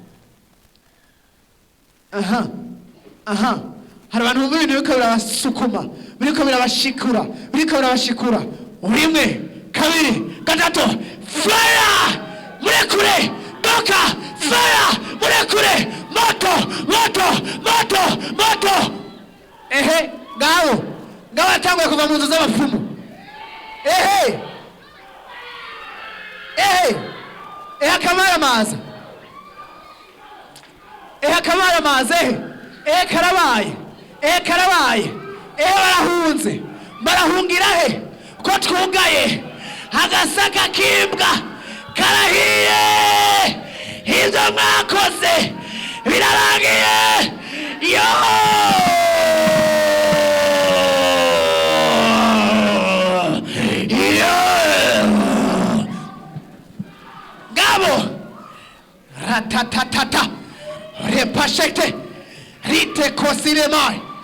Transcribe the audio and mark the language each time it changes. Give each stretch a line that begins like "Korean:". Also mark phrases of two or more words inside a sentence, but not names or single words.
Rundi: aha hari abantu bumva ibintu biriko birabasukuma biriko birabashikura biriko birabashikura rimwe kabiri gatatu fire murekure doka fire murekure moto ehe ngaho atanguye kuva mu nzu z'abapfumu ehe akamara amazi ehe karabaye, karabaye, barahunze, barahungira he ko twugaye, agasaka k'imbwa karahiye, ibyo mwakoze birarangiye. Yo gabo ratatatata repashete rite kosiremai.